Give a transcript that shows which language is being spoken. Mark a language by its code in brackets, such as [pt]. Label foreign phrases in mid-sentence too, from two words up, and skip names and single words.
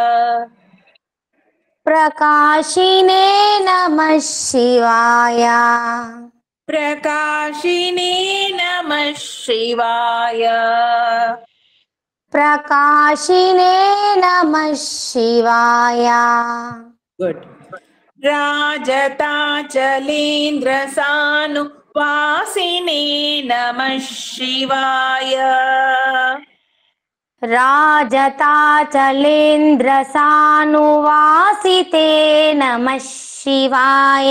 [sa] प्रकाशिने नमः शिवाय ప్రకాశినే నమః శివాయ प्रकाशिने नमः शिवाय గుడ్. రాజతాచలేంద్ర సాను వాసినే నమః శివాయ రాజతాచలేంద్రసానువాసితే నమః శివాయ.